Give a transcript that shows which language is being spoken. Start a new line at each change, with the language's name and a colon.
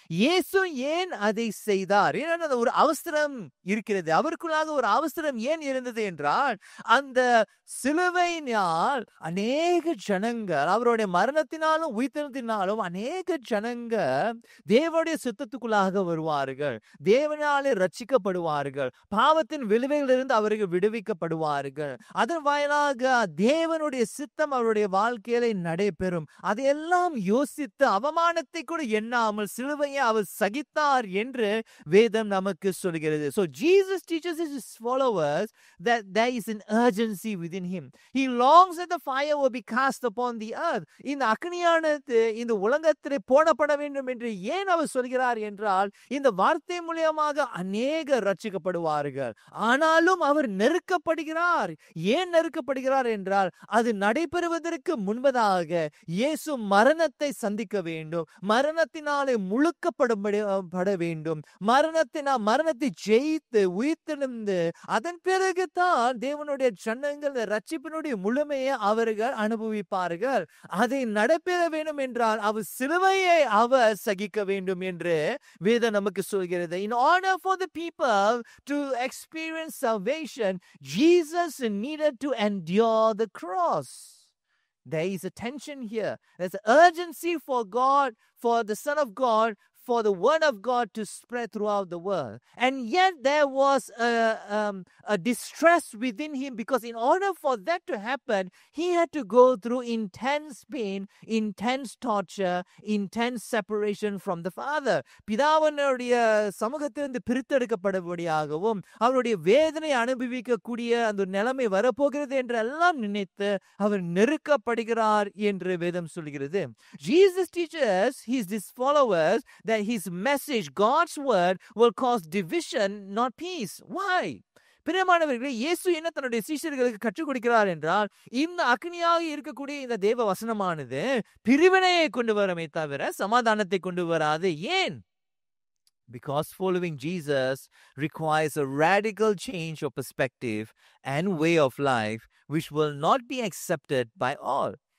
Tamil: இயேசு ஏன் அதை செய்தார்? ஏன்னா ஒரு அவசரம் இருக்கிறது, அவருக்குள்ளாக ஒரு அவசரம் ஏன் இருந்தது என்றால், அந்த சிலுவையினால் அநேக ஜனங்கள், அவருடைய மரணத்தினாலும் உயிர்த்தெழுந்தினாலும் அநேக ஜனங்கள் தேவனுடைய சித்தத்துக்குள்ளாக வருவார்கள், தேவனாலே ரட்சிக்கப்படுவார்கள், பாவத்தின் விளைவுகளிலிருந்து அவர்கள் விடுவிக்கப்படுவார்கள். அதன் வாயிலாக தேவனுடைய சித்தம் அவருடைய வாழ்க்கையில நடைபெறும். அதையெல்லாம் யோசித்து அவமானத்தை கூட எண்ணாமல் சிலுவையை அவர் சகித்தார் என்று வேதம் நமக்கு சொல்கிறது.
English: So Jesus teaches his followers that there is an urgency within him. He longs that the fire will be cast upon the earth.
Tamil: இந்த அக்னியானது இந்த உலகத்திலே போடப்பட வேண்டும் என்று ஏன் அவர் சொல்கிறார் என்றால், இந்த வார்த்தை மூலமாக அநேக ரட்சிக்கப்படுவார்கள். ஆனாலும் அவர் நெருக்கப்படுகிறார். ஏன் நெருக்கப்படுகிறார் என்றால், அது நடைபெறுவதற்கு முன்பதாக இயேசு மரணத்தை சந்திக்க வேண்டும், மரணத்தினாலே முழுக்கப்பட வேண்டும், மரணத்தை ஜெயித்து உயிர்த்தெழுந்து அதன் பிறகுதான் தேவனுடைய ஜனங்கள் ரட்சிப்பினுடைய முழுமையை அவர்கள் அனுபவிப்பார்கள். அதை நடைபெற வேண்டும் என்றால் அவர் சிலுவையை அவர் சகிக்க வேண்டும் என்று வேதம் நமக்கு சொல்கிறது.
English: In order for the people to experience salvation, Jesus needed to endure the cross. There is a tension here. There's an urgency for God, for the Son of God, for the word of God to spread throughout the world. And yet there was a distress within him, because in order for that to happen, he had to go through intense pain, intense torture, intense separation from the Father.
Tamil: பிதாவனுடைய சமூகத்திலிருந்து பிரித்தெடுக்கப்படும்படியாகவும் அவருடைய வேதனை அனுபவிக்கக்கூடிய அந்த நிலைமை வரப்போகிறது என்றெல்லாம் நினைத்து அவர் நெருக்கப்படுகிறார் என்று வேதம் சொல்கிறது.
English: Jesus teaches his followers that his message, God's word, will cause division, not peace. Why?
Tamil: பிரியமானவர்களே, இயேசு என்ன தன்னுடைய சீஷர்களுக்கு கற்றுக் கொடுக்கிறார் என்றால், இந்த அக்னியாக இருக்கக்கூடிய இந்த தேவ வசனமானது பிரிவினையை கொண்டு வரமே தவிர சமாதானத்தை கொண்டு வராது. ஏன்?
English: Because following Jesus requires a radical change of perspective and way of life, which will not be accepted by all.